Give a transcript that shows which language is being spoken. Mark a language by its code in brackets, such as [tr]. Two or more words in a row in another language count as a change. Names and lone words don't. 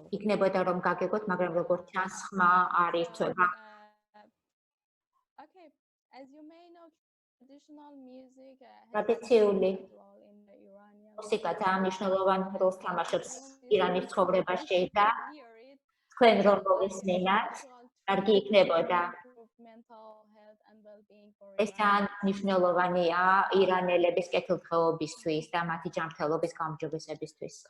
[ka] იქნებოდა რომ გაგეგოთ, მაგრამ როგორც ჩანს, ხმა არ ირჩება. [en] Okay, as you may know, traditional music [ka] ტრადიციული მუსიკა ძალიან მნიშვნელოვან როლს თამაშობს ირანის ცხოვრებაში და თქვენ რომ მოვისმენთ, კარგი იქნებოდა. ეს ძალიან მნიშვნელოვანია ირანელების კეთილდღეობისთვის და მათი ჯანმრთელობის გაუმჯობესებისთვის.